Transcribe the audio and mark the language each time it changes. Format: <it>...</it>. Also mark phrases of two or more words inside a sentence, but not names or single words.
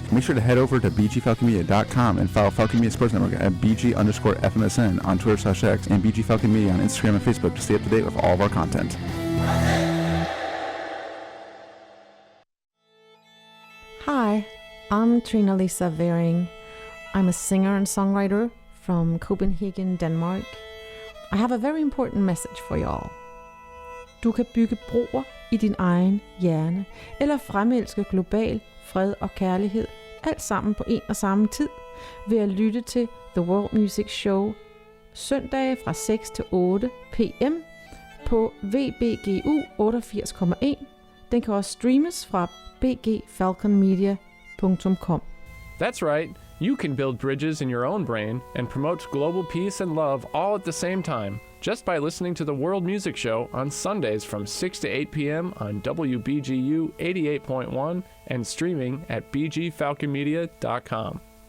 <en>Make sure to head over to bgfalconmedia.com and follow Falcon Media Sports Network at BG_FMSN on Twitter/X and BG Falcon Media on Instagram and Facebook to stay up to date with all of our content. Hi, I'm Trina Lisa Vering. I'm a singer and songwriter from Copenhagen, Denmark. I have a very important message for y'all.</en> <da>Du kan bygge broer i din egen hjerne, eller fremelske global fred og kærlighed, alt sammen på en og samme tid, ved at lytte til The World Music Show søndage fra 6 til 8 p.m. på WBGU 88,1. Den kan også streames fra bgfalconmedia.com.</da> <en>That's right. You can build bridges in your own brain and promote global peace and love all at the same time, just by listening to the World Music Show on Sundays from 6 to 8 p.m. on WBGU 88.1 and streaming at bgfalconmedia.com.</en>